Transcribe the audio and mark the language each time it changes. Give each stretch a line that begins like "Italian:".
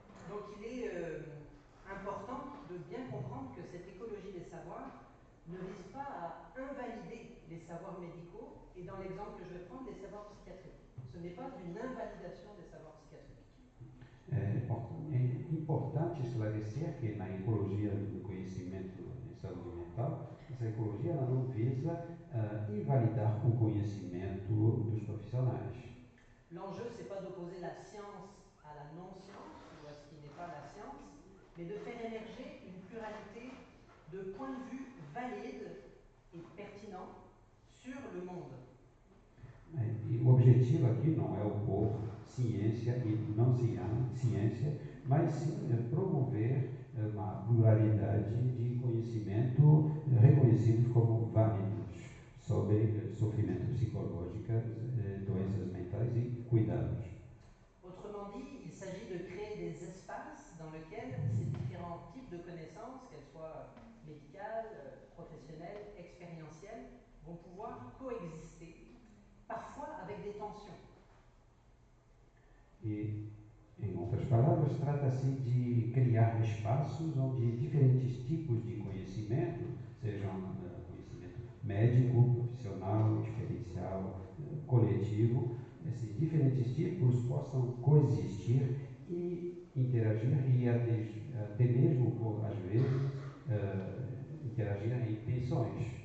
French: Donc il est important de bien comprendre que cette écologie des savoirs ne vise pas à invalider les savoirs médicaux et dans l'exemple que je vais prendre, les savoirs psychiatriques. Ce n'est pas une invalidation des savoirs psychiatriques.
Portuguese: É importante esclarecer que na ecologia do conhecimento em saúde mental, essa ecologia ela não visa invalidar o conhecimento dos profissionais.
French: L'enjeu, c'est pas d'opposer la science à la non-science ou à ce qui n'est pas la science, mais de faire émerger une pluralité de points de vue valides et pertinents sur le monde.
Portuguese: E o objetivo aqui não é opor ciência e não ciência, mas sim promover uma pluralidade de conhecimento reconhecidos como válidos sobre sofrimento psicológico, doenças mentais e cuidados.
French: Autrement dit, il s'agit de créer des espaces dans lesquels ces différents types de connaissances, qu'elles soient médicales, professionnelles, expérientielles, vont pouvoir coexister, parfois avec des tensions.
Portuguese: E, em outras palavras, trata-se de criar espaços onde diferentes tipos de conhecimento, sejam conhecimento médico, profissional, diferencial, coletivo, esses diferentes tipos possam coexistir e interagir e até mesmo, às vezes, interagir em tensões.